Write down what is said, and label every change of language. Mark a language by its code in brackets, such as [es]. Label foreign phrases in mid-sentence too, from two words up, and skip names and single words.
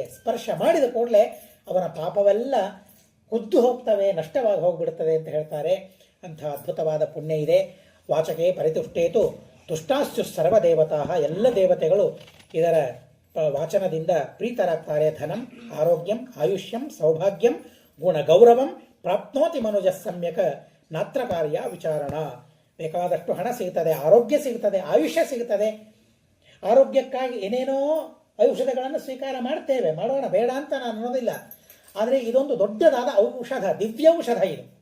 [kn] ಸ್ಪರ್ಶ ಮಾಡಿದ ಕೂಡಲೇ ಅವನ ಪಾಪವೆಲ್ಲ ಕುದ್ದು ಹೋಗ್ತವೆ, ನಷ್ಟವಾಗಿ ಹೋಗ್ಬಿಡ್ತದೆ ಅಂತ ಹೇಳ್ತಾರೆ. ಅಂಥ ಅದ್ಭುತವಾದ ಪುಣ್ಯ ಇದೆ. [sa] ವಾಚಕೆ ಪರಿತುಷ್ಟೇತು ತುಷ್ಟಾಸ್ಯು ಸರ್ವದೇವತಾ. [kn] ಎಲ್ಲ ದೇವತೆಗಳು ಇದರ ವಾಚನದಿಂದ ಪ್ರೀತರಾಗ್ತಾರೆ. [sa] ಧನಂ ಆರೋಗ್ಯಂ ಆಯುಷ್ಯಂ ಸೌಭಾಗ್ಯಂ ಗುಣ ಗೌರವಂ ಪ್ರಾಪ್ನೋತಿ ಮನುಜ ಸಮ್ಯಕ ನಾತ್ರ ಕಾರ್ಯ ವಿಚಾರಣ. [kn] ಬೇಕಾದಷ್ಟು ಹಣ ಸಿಗ್ತದೆ, ಆರೋಗ್ಯ ಸಿಗ್ತದೆ, ಆಯುಷ್ಯ ಸಿಗ್ತದೆ. ಆರೋಗ್ಯಕ್ಕಾಗಿ ಏನೇನೋ ಔಷಧಗಳನ್ನು ಸ್ವೀಕಾರ ಮಾಡ್ತೇವೆ, ಮಾಡೋಣ, ಬೇಡ ಅಂತ ನಾನು ಅನ್ನೋದಿಲ್ಲ. ಆದರೆ ಇದೊಂದು ದೊಡ್ಡದಾದ ಔಷಧ, ದಿವ್ಯೌಷಧ ಇದು.